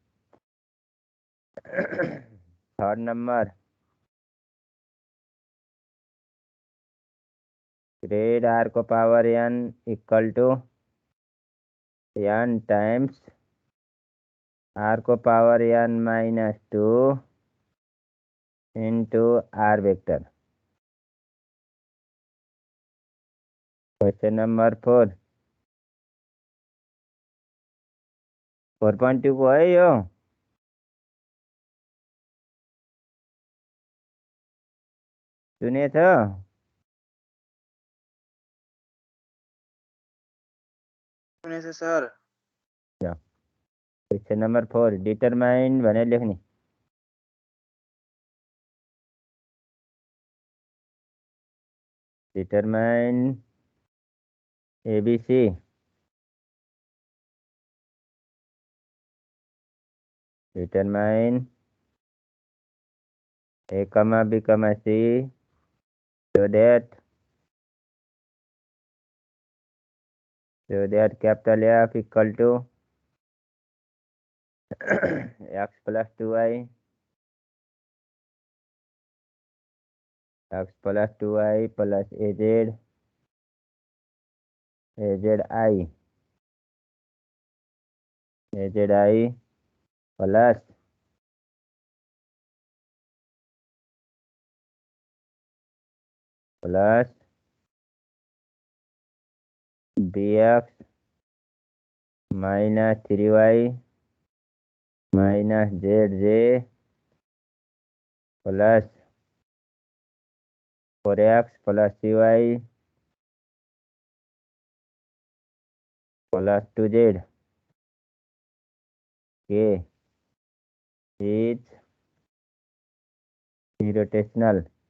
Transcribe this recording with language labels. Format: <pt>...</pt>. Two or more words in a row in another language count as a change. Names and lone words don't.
<en>third number grade r को power n equal to n times r को power n minus 2 into r vector। question number</en> <ne>4.2 को है यो। सुने छ सर।</ne> <en>question number 4 determine</en> <ne>भनेर लेख्ने।</ne> <en>determine ABC determine a comma b comma c so that capital F equal to x plus 2y x plus 2y plus az azi azi plus bx minus 3y minus zj plus 4x plus cy plus 2z k is irrotational।</en>